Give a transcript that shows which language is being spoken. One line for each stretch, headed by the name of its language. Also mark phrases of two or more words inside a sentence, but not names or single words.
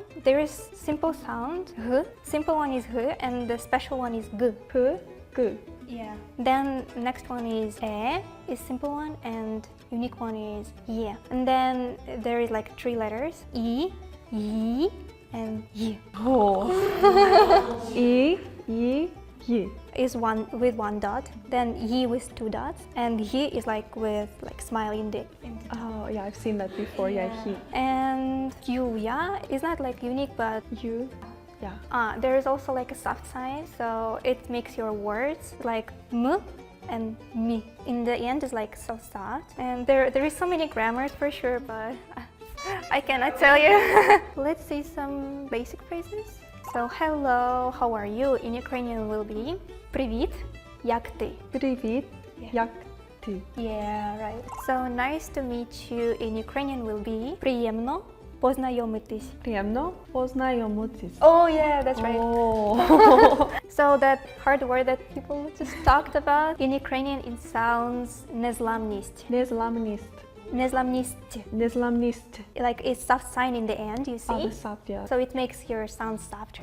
English: There is simple sound, h. Simple one is h, and the special one is g. P, g. Yeah. Then next one is e, is simple one, and unique one is ye. And then there is like 3 letters, e, y, and y. Oh. E, y, y. Is one with 1 dot, then y with 2 dots, and y is like with like smile in the. Oh yeah, I've seen that before. Yeah, he. And you, yeah, is not like unique, but You. Yeah. there is also like a soft sign, so it makes your words like m and mi. In the end, is like so soft, and there is so many grammars for sure, but I cannot tell you. Let's see some basic phrases. So hello, how are you? In Ukrainian will be
Ukrainian: привіт, як ти? Привіт, як ти?
English: Yeah, right. So nice to meet you in Ukrainian will be
Ukrainian: приємно познайомитись. Приємно познайомитись.
English: Oh yeah, that's right. Oh. So that hard word that people just talked about, in Ukrainian it sounds незламність.
Ukrainian: Незламність. Незламність. Незламність.
English: Like it's soft sign in the end, you see? Oh, the soft, yeah. So it makes your sound softer.